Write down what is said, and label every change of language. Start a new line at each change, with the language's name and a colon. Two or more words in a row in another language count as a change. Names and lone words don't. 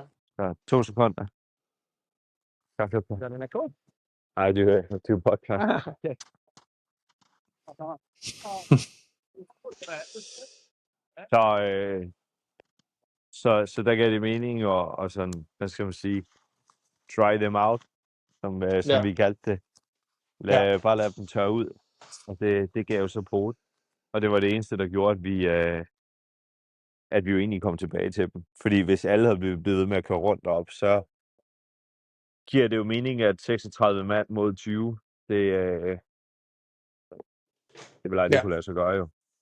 Danish: Så 2 sekunder. Kaffe på. Den er god. Nej, det er jo podcast. Okay. Så der gav det mening, og sådan, hvad skal man sige,
English: try them out,
Danish: som vi kaldte det. Bare lade dem tørre ud. Og det gav jo så på. Og det var det eneste, der gjorde, at vi jo egentlig kom tilbage til dem. Fordi hvis alle havde blevet ved med at køre rundt op, så giver det jo mening, at 36 mand mod 20, det vil aldrig kunne lade sig gøre jo.